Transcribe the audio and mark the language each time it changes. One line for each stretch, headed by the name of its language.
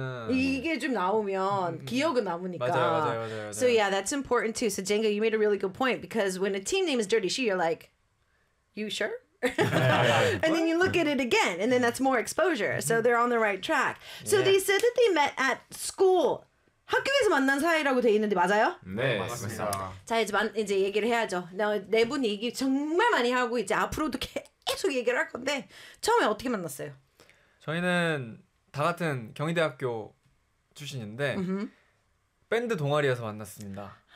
Korean: 이게 좀 나오면 기억은 남으니까. 맞아요, 맞아요, 맞아요, 맞아요.
English: So yeah, that's important too. So Jenga, you made a really good point because when a team name is Dirty Shoe, you're like, you sure? and then you look at it again and then that's more exposure. So they're on the right track. So yeah. they said that they met at school.
Korean: 학교에서 만난 사이라고 돼 있는데 맞아요? 네, 맞습니다. 자, 이제 얘기를 해야죠. 네 분이 얘기 정말 많이 하고 이제 앞으로도 계속 얘기를 할 건데 처음에 어떻게 만났어요? 저희는 다 같은 경희대학교 출신인데 밴드 동아리에서 만났습니다.